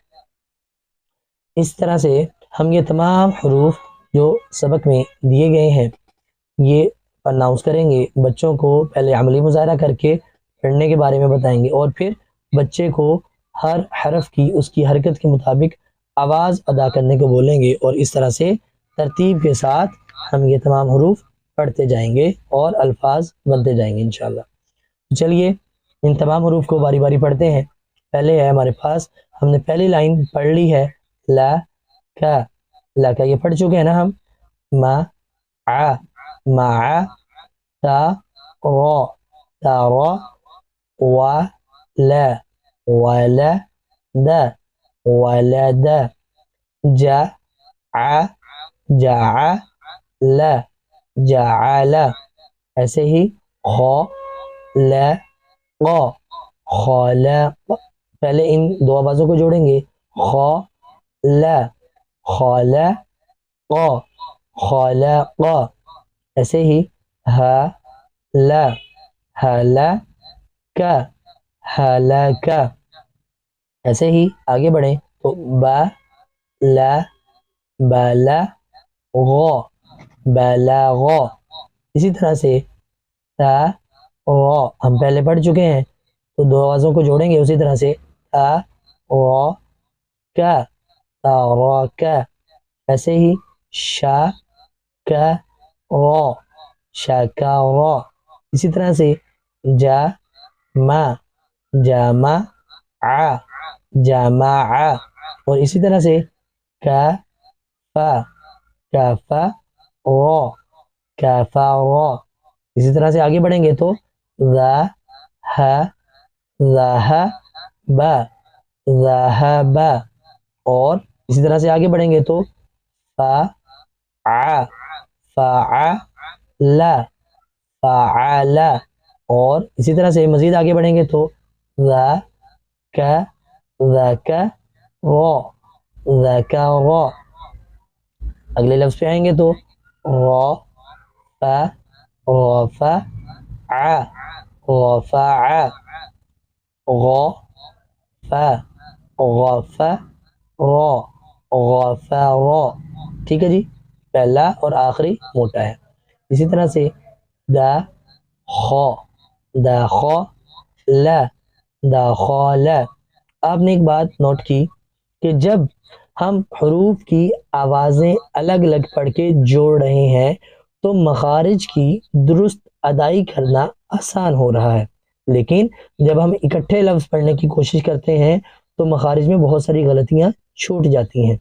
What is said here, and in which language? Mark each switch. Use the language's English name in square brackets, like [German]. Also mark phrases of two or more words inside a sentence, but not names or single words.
[Urdu] اس طرح سے ہم یہ تمام حروف جو سبق میں دیے گئے ہیں یہ پرناؤنس کریں گے، بچوں کو پہلے عملی مظاہرہ کر کے پڑھنے کے بارے میں بتائیں گے، اور پھر بچے کو ہر حرف کی اس کی حرکت کے مطابق آواز ادا کرنے کو بولیں گے، اور اس طرح سے ترتیب کے ساتھ ہم یہ تمام حروف پڑھتے جائیں گے اور الفاظ بنتے جائیں گے انشاءاللہ۔ چلیے ان تمام حروف کو باری باری پڑھتے ہیں۔ پہلے ہے ہمارے پاس، ہم نے پہلی لائن پڑھ لی ہے لا کا، لا کا یہ پڑھ چکے ہیں نا ہم۔ [Arabic] ما آ، ما آ، تا رو، تا رو، وا لا، ولا دا، ولا دا، جا آ، جا لا، [Urdu] جا لا، ایسے ہی [Arabic] خو لا قو، خلق، [Urdu] پہلے ان دو آوازوں کو جوڑیں گے [Arabic] خو لا، خلق، خلق، [Urdu] ایسے ہی [Arabic] ہا لا، ہلک، ہلک، [Urdu] ایسے ہی آگے بڑھیں تو [Arabic] با لا، بلغ، بلغ، [Urdu] اسی طرح سے تا رو ہم پہلے پڑھ چکے ہیں تو دو آوازوں کو جوڑیں گے اسی طرح سے [Arabic] تا رو کا، تا رو کا، [Urdu] ایسے ہی [Arabic] شا کا رو، شا کا رو، [Urdu] اسی طرح سے [Arabic] جا ما، جامع، [Urdu] جامع، اور اسی طرح سے کا فا، [Arabic] کافا رو، کافا رو، [Urdu] اسی طرح سے آگے بڑھیں گے تو ذا ہا، [Arabic] ذہب، ذہب، [Urdu] اور اسی طرح سے آگے بڑھیں گے تو فا ع، [Arabic] فعل، فعل، [Urdu] اور اسی طرح سے مزید آگے بڑھیں گے تو ذاک، ذکر، ذکر، اگلے لفظ پہ آئیں گے تو [Arabic] رفع، رفع، رفع، غفر، غفر، غفر، [Urdu] ٹھیک ہے جی، پہلا اور آخری موٹا ہے۔ اسی طرح سے [Arabic] دخل، دخل، دخل، [Urdu] آپ نے ایک بات نوٹ کی کہ جب ہم حروف کی آوازیں الگ الگ پڑھ کے جوڑ رہے ہیں تو مخارج کی درست ادائی کرنا آسان ہو رہا ہے، لیکن جب ہم اکٹھے لفظ پڑھنے کی کوشش کرتے ہیں تو مخارج میں بہت ساری غلطیاں چھوٹ جاتی ہیں۔